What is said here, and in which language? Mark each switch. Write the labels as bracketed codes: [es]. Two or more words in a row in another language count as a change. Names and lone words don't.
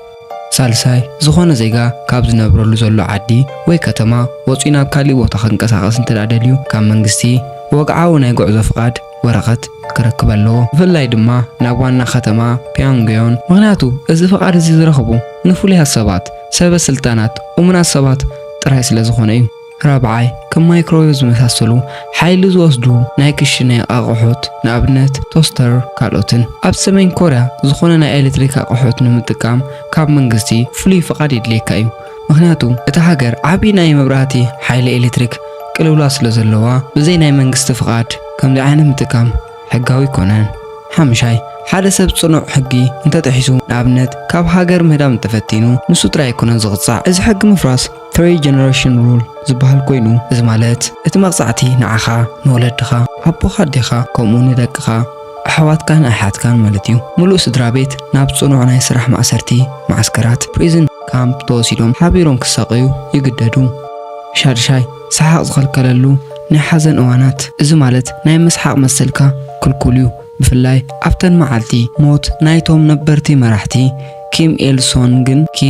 [ti] ሳልሳይ ዝኾነ ዜጋ ካብ ዝነብረሉ ዘሎ ዓዲ ወይ ከተማ ወፂኡ ናብ ካሊእ ቦታ ክንቀሳቐስ እንተዳደልዩ ካብ መንግስቲ ወግዓዊ ናይ ጉዕዞ ፍቃድ ወረቐት ክረክብ ኣለዎ ብፍላይ ድማ ናብ ዋና ከተማ ፒዮንግዮን ምክንያቱ እዚ ፍቃድ እዚ ዝረኽቡ ንፍሉያት ሰባት ሰበስልጣናት እሙናት ሰባት ጥራይ ስለ ዝኾነ እዩ ራብዓይ ከም ማይክሮዌቭ ዝመሳሰሉ ሓይሊ ዝወስዱ ናይ ክሽነ ኣቕሑት ንኣብነት ቶስተር ካልኦትን ኣብ ሰሜን ኮርያ ዝኾነ ናይ ኤሌክትሪክ ኣቕሑት ንምጥቃም ካብ መንግስቲ ፍሉይ ፍቃድ ይድልየካ እዩ ምክንያቱ እቲ ሃገር ዓቢ ናይ መብራህቲ ሓይሊ ኤሌክትሪክ ቅልውላ ስለ ዘለዋ ብዘይ ናይ መንግስቲ ፍቃድ ከምዚ ዓይነት ምጥቃም ሕጋዊ ይኮነን ሓምሻይ ሓደ ሰብ ጽኑዕ ሕጊ እንተጥሒሱ ንኣብነት ካብ ሃገር ምህዳም ተፈቲኑ ንሱ ጥራይ ይኮነን ዝቕጻዕ እዚ ሕጊ ምፍራስ [en] three generation rule [ti] ዝበሃል ኮይኑ እዚ ማለት እቲ መቕጻዕቲ ንዓኻ ንወለድኻ ኣቦኻ ዲኻ ከምኡ ንደቅኻ ኣሕዋትካን ኣሓትካን ማለት እዩ ሙሉእ ስድራ ቤት ናብ ጽኑዕ ናይ ስራሕ ማእሰርቲ ማዕስከራት [en] prison camp [ti] ተወሲዶም ሓቢሮም ክሳቀዩ ይግደዱ ሻድሻይ ሰሓቕ ዝኸልከለሉ ናይ ሓዘን እዋናት እዚ ማለት ናይ መስሓቕ መሰልካ ክልኩል እዩ ብፍላይ ኣብተን መዓልቲ ሞት ናይቶም ነበርቲ መራሕቲ ኪም ኤል ሶንግን ኪም